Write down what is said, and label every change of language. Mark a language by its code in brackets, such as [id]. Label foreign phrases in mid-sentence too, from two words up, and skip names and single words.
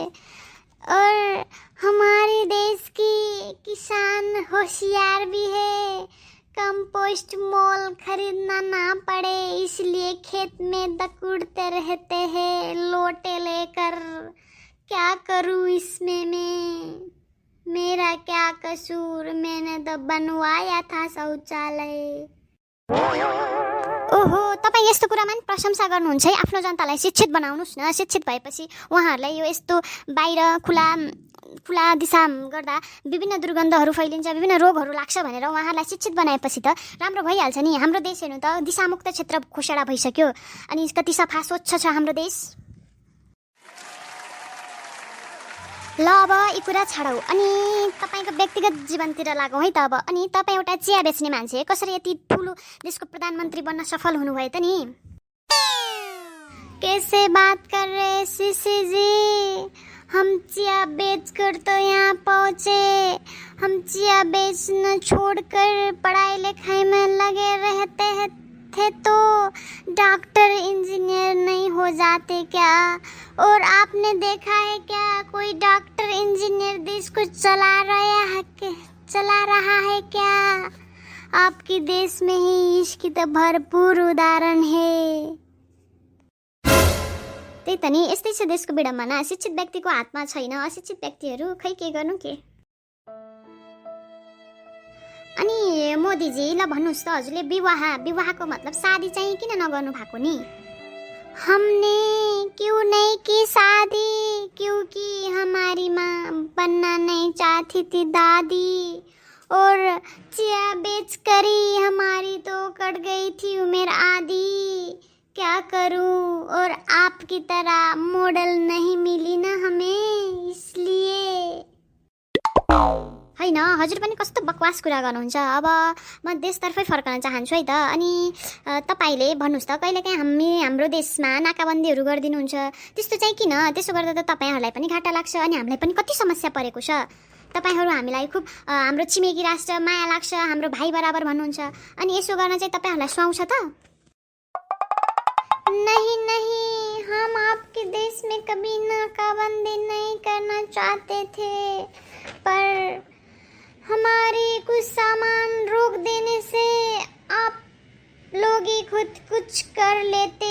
[hi] और हमारे देश की किसान होशियार भी है, कंपोस्ट मोल खरीदना ना पड़े इसलिए खेत में दकुड़ते रहते हैं लोटे लेकर। क्या करूं इसमें मैं, मेरा क्या कसूर, मैंने तो बनवाया था शौचालय। [ne] ओहो, तपाईं यस्तो कुरामा नि प्रशंसा गर्नुहुन्छ है। आफ्नो जनतालाई शिक्षित बनाउनुस् न। शिक्षित भएपछि उहाँहरूलाई यो यस्तो बाहिर खुला दिशा गर्दा विभिन्न दुर्गन्धहरू फैलिन्छ, विभिन्न रोगहरू लाग्छ भनेर उहाँहरूलाई शिक्षित बनाएपछि त राम्रो भइहाल्छ नि। हाम्रो देश हेर्नु त दिशामुक्त क्षेत्र घोषणा भइसक्यो, अनि कति सफा स्वच्छ छ हाम्रो देश। ल अब यी कुरा छाडौ अनि तपाईको व्यक्तिगत जीवनतिर लागौँ है त अब। अनि तपाईँ एउटा चिया बेच्ने मान्छे कसरी यति ठुलो देशको प्रधानमन्त्री बन्न सफल हुनुभयो त नि। [hi] कैसे बात कर रहे सीसी जी, हम चिया बेचकर तो यहाँ पहुँचे, हम चिया बेचना छोड़कर पढ़ाई लिखाई में लगे रहते थे तो डॉक्टर इंजीनियर नहीं हो जाते क्या। और आपने देखा है क्या कोई डॉक्टर इंजीनियर देश को चला रहा है क्या। आपके देश में ही इसकी तो भरपूर उदाहरण है। [ne] त्यही त नि, यस्तै छ देशको विडम्बना। शिक्षित व्यक्तिको हातमा छैन, अशिक्षित व्यक्तिहरू खै के गर्नु के। अनि मोदीजी ल भन्नुस् त, हजुरले विवाहको [hi] मतलब शादी [ne] चाहिँ किन नगर्नु भएको नि। [hi] हमने क्यों नहीं की शादी, क्योंकि हमारी माँ बनना नहीं चाहती थी दादी, और चिया बेच कर ही हमारी तो कट गई थी उम्र आधी। क्या करूं, और आपकी तरह मॉडल नहीं मिली ना हमें, इसलिए। [ne] हैन, हजुर पनि कस्तो बकवास कुरा गर्नुहुन्छ। अब म देशतर्फै फर्कन चाहन्छु है त। अनि तपाईले भन्नुस् त, कहिलेकाहीँ हाम्रो देशमा नाकाबन्दीहरू गरिदिनुहुन्छ, त्यस्तो चाहिँ किन। त्यसो गर्दा त तपाईहरुलाई पनि घाटा लाग्छ अनि हामीलाई पनि कति समस्या परेको छ। तपाईहरु हामीलाई खुब हाम्रो छिमेकी राष्ट्र माया लाग्छ, हाम्रो भाइ बराबर भन्नुहुन्छ, अनि यसो गर्न चाहिँ तपाईहरुलाई सुहाउँछ त। [hi] नहीं, हम आपके देश में कभी नाकाबंदी नहीं करना चाहते थे, पर हमारे कुछ सामान रोक देने से आप लोग ही खुद कुछ कर लेते।